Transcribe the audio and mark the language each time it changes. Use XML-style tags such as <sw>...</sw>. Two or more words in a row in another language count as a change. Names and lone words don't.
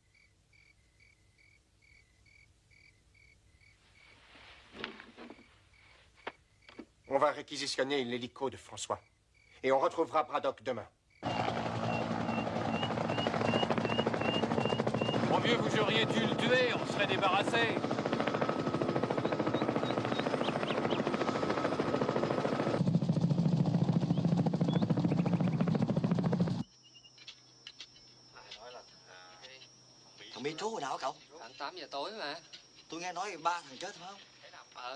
<fr>On va réquisitionner l'hélico de François. Et on retrouvera Braddock demain. Mon vieux, vous auriez dû le tuer, on serait débarrassé.</fr> <vi>Thằng Mỹ Trú hồi nào hả cậu? Khoảng 8 giờ tối mà. Tôi nghe nói 3 thằng chết phải không?</vi>